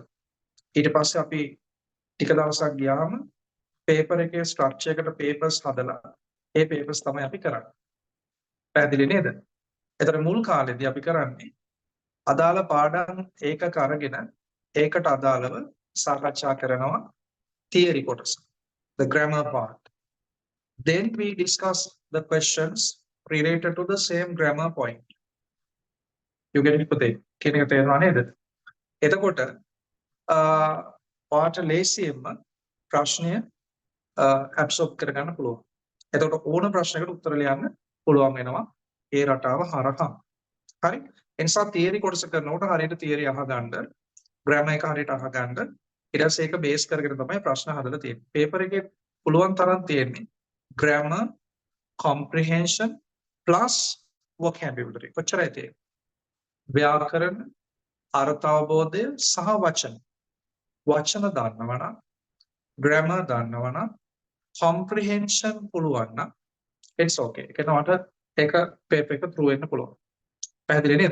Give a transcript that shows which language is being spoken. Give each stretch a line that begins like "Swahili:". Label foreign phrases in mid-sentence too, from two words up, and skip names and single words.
Sinhala: ඊට පස්සේ අපි ටික දවසක් ගියාම පේපර් එකේ ස්ට්‍රක්චර් එකට පේපර්ස් හදලා ඒ පේපර්ස් තමයි අපි කරන්නේ. පැහැදිලි නේද? ඒතර මුල් කාලේදී අපි කරන්නේ අදාළ පාඩම් ඒකක අරගෙන ඒකට අදාළව සාකච්ඡා කරනවා theory කොටස.
English: The grammar part. Then we discuss the questions related to the same grammar point. You get it
Sinhala: පුතේ? කියන එක තේරෙනව නේද? එතකොට ඔයාට ලේසියෙන්ම ප්‍රශ්නය absorb කරගන්න පුළුවන්. එතකොට ඕන ප්‍රශ්නයකට උත්තර ලියන්න පුළුවන් වෙනවා ඒ රටාව හරහා. හරි? ඒ නිසා තියරි කොටස කරනකොට හරියට තියරි අහගන්න, ග්‍රැමර් එක හරියට අහගන්න, ඊට පස්සේ ඒක බේස් කරගෙන තමයි ප්‍රශ්න හදලා තියෙන්නේ. පේපර් එකේ පුළුවන් තරම් තියෙන්නේ
English: grammar, comprehension plus vocabulary.
Sinhala: කොච්චරයි තියෙන්නේ? ව්‍යාකරණ, අර්ථ අවබෝධය සහ වචන. වචන දන්නවනම්, grammar දන්නවනම්, comprehension පුළුවන් නම්
English: it's okay.
Sinhala: ඒකට ඒක පේපර් එක through වෙන්න පුළුවන්. පැහැදිලි නේද?